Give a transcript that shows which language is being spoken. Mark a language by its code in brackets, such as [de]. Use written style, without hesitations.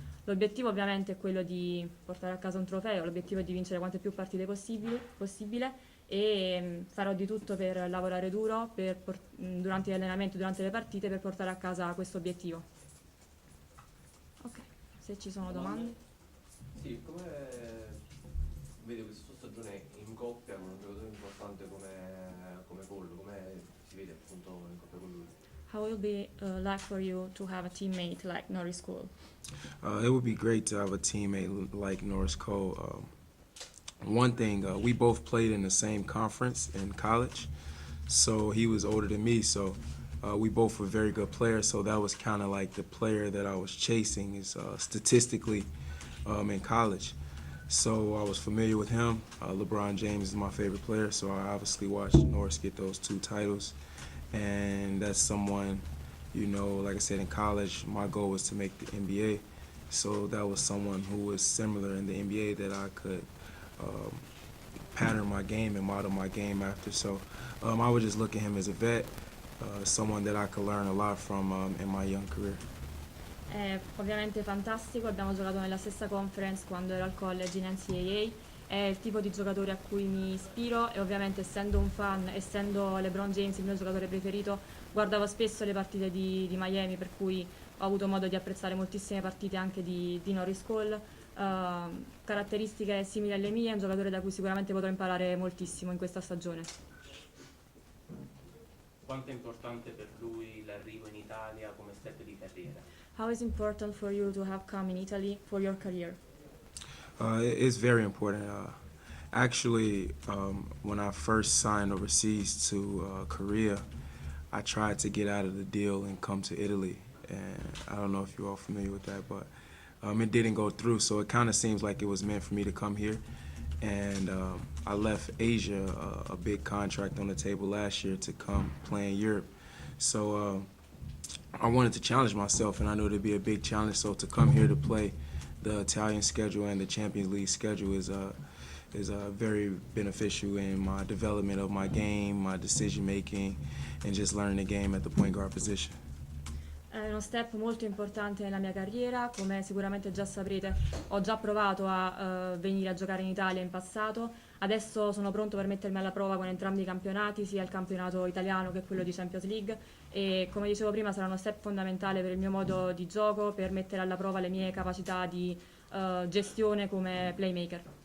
[it] L'obiettivo ovviamente è quello di portare a casa un trofeo, l'obiettivo è di vincere quante più partite possibile e farò di tutto per lavorare duro durante gli allenamenti, durante le partite, per portare a casa questo obiettivo. Ok, se ci sono domande. Sì, come vedo questa stagione in coppia con un giocatore importante come Voglio, come si vede appunto in coppia con lui? [en] How will it be like for you to have a teammate like Norris Cole? It would be great to have a teammate like Norris Cole. One thing, we both played in the same conference in college, so he was older than me, so we both were very good players, so that was kind of like the player that I was chasing is statistically in college. So I was familiar with him. LeBron James is my favorite player, so I obviously watched Norris get those 2 titles. And that's someone, you know, like I said, in college, my goal was to make the NBA. So that was someone who was similar in the NBA that I could pattern my game and model my game after. So I would just look at him as a vet, someone that I could learn a lot from in my young career. [it] È ovviamente fantastico, abbiamo giocato nella stessa conference quando ero al college in NCAA, è il tipo di giocatore a cui mi ispiro e ovviamente essendo un fan, essendo LeBron James il mio giocatore preferito, guardavo spesso le partite di Miami, per cui ho avuto modo di apprezzare moltissime partite anche di Norris Cole, caratteristiche simili alle mie, è un giocatore da cui sicuramente potrò imparare moltissimo in questa stagione. Quanto è importante per lui l'arrivo in Italia come step di carriera? [en] How is it important for you to have come in Italy for your career? It's very important. Actually, when I first signed overseas to Korea, I tried to get out of the deal and come to Italy. And I don't know if you're all familiar with that, but it didn't go through. So it kind of seems like it was meant for me to come here. And I left Asia, a big contract on the table last year to come play in Europe. So I wanted to challenge myself, and I knew it would be a big challenge. So to come here to play the Italian schedule and the Champions League schedule is very beneficial in my development of my game, my decision making, and just learning the game at the point guard position. [it] È uno step molto importante nella mia carriera, come sicuramente già saprete ho già provato a venire a giocare in Italia in passato, adesso sono pronto per mettermi alla prova con entrambi i campionati, sia il campionato italiano che quello di Champions League, e come dicevo prima sarà uno step fondamentale per il mio modo di gioco, per mettere alla prova le mie capacità di gestione come playmaker.